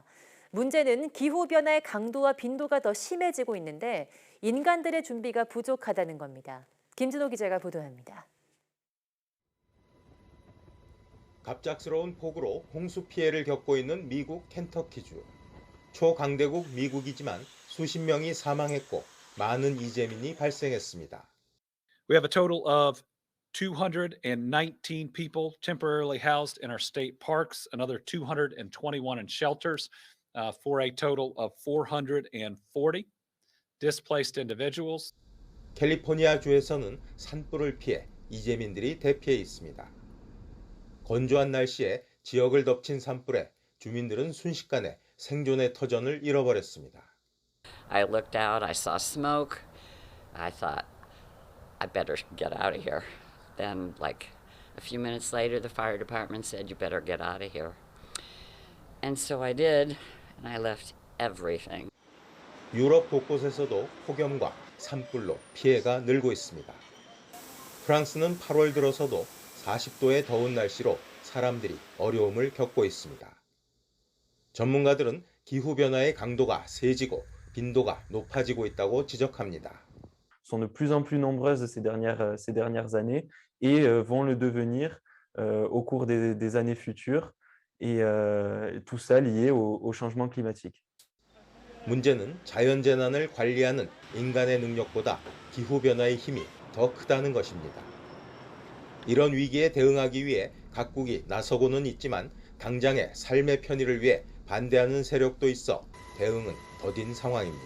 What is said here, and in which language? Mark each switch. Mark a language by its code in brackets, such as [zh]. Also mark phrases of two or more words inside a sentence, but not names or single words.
[ko] 문제는 기후변화의 강도와 빈도가 더 심해지고 있는데 인간들의 준비가 부족하다는 겁니다. 김진호 기자가 보도합니다. 갑작스러운 폭우로 홍수 피해를 겪고 있는 미국 켄터키주. 초강대국 미국이지만 수십 명이 사망했고 많은 이재민이 발생했습니다. [en] We have a total of 219 people temporarily housed in our state parks, another 221 in shelters, for a total of 440 displaced individuals. [ko] 캘리포니아주에서는 산불을 피해 이재민들이 대피해 있습니다. 건조한 날씨에 지역을 덮친 산불에 주민들은 순식간에 생존의 터전을 잃어버렸습니다. [en] I looked out, I saw smoke. I thought, I better get out of here. Then, like a few minutes later, the fire department said, you better get out of here. And so I did, and I left everything. [ko] 유럽 곳곳에서도 폭염과 산불로 피해가 늘고 있습니다. 프랑스는 8월 들어서도 40도의 더운 날씨로 사람들이 어려움을 겪고 있습니다. 전문가들은 기후변화의 강도가 세지고 빈도가 높아지고 있다고 지적합니다. [fr] sont de plus en plus nombreuses ces dernières années et vont le devenir au cours des années futures et tout ça lié au changement climatique. [ko] 문제는 자연재난을 관리하는 인간의 능력보다 기후변화의 힘이 더 크다는 것입니다. 이런 위기에 대응하기 위해 각국이 나서고는 있지만 당장의 삶의 편의를 위해 반대하는 세력도 있어 대응은 더딘 상황입니다.